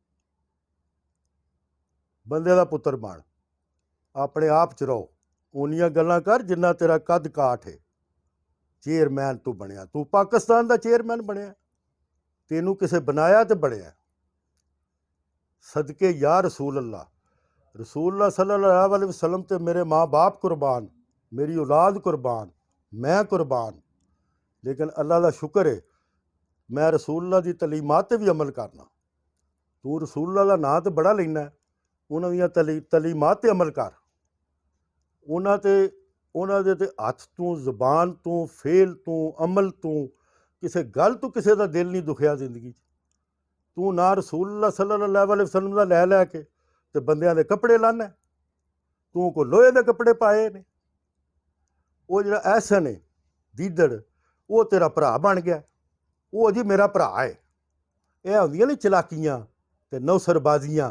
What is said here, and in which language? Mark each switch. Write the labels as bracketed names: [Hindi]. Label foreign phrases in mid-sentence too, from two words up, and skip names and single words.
[Punjabi] ਬੰਦੇ ਦਾ ਪੁੱਤਰ ਬਣ, ਆਪਣੇ ਆਪ 'ਚ ਰਹੋ। ਉਨੀਆਂ ਗੱਲਾਂ ਕਰ ਜਿੰਨਾ ਤੇਰਾ ਕੱਦ ਕਾਠ ਹੈ। ਚੇਅਰਮੈਨ ਤੂੰ ਬਣਿਆ, ਤੂੰ ਪਾਕਿਸਤਾਨ ਦਾ ਚੇਅਰਮੈਨ ਬਣਿਆ। ਤੈਨੂੰ ਕਿਸੇ ਬਣਾਇਆ ਤੇ ਬਣਿਆ। ਸਦਕੇ [Arabic] يا رسول الله صلى الله عليه وسلم [Punjabi] ਤੇ ਮੇਰੇ ਮਾਂ ਬਾਪ ਕੁਰਬਾਨ, ਮੇਰੀ ਔਲਾਦ ਕੁਰਬਾਨ, ਮੈਂ ਕੁਰਬਾਨ। ਲੇਕਿਨ ਅੱਲਾ ਦਾ ਸ਼ੁਕਰ ਹੈ ਮੈਂ ਰਸੂਲullah ਦੀ ਤਲੀਮਾਤ 'ਤੇ ਵੀ ਅਮਲ ਕਰਨਾ। ਤੂੰ ਰਸੂਲullah ਦਾ ਨਾਂ ਤਾਂ ਬੜਾ ਲੈਣਾ, ਉਹਨਾਂ ਦੀਆਂ ਤਲੀਮਾਤ 'ਤੇ ਅਮਲ ਕਰ। ਉਹਨਾਂ ਦੇ ਹੱਥ ਤੋਂ, ਜ਼ੁਬਾਨ ਤੋਂ, ਫੇਲ ਤੋਂ, ਅਮਲ ਤੋਂ, ਕਿਸੇ ਗੱਲ ਤੋਂ ਕਿਸੇ ਦਾ ਦਿਲ ਨਹੀਂ ਦੁਖਿਆ ਜ਼ਿੰਦਗੀ 'ਚ। ਤੂੰ ਨਾ [Arabic] رسول الله صلى الله عليه وسلم [Punjabi] ਦਾ ਲੈ ਕੇ ਤੇ ਬੰਦਿਆਂ ਦੇ ਕੱਪੜੇ ਲਾਨਾ। ਤੂੰ ਕੋ ਲੋਹੇ ਦੇ ਕੱਪੜੇ ਪਾਏ ਨੇ। ਉਹ ਜਿਹੜਾ ਐਹਸਨ ਹੈ ਦੀਦੜ, ਉਹ ਤੇਰਾ ਭਰਾ ਬਣ ਗਿਆ। ਉਹ ਜੀ ਮੇਰਾ ਭਰਾ ਹੈ। ਇਹ ਹੁੰਦੀਆਂ ਨੇ ਚਲਾਕੀਆਂ ਤੇ ਨੌਸਰਬਾਜ਼ੀਆਂ।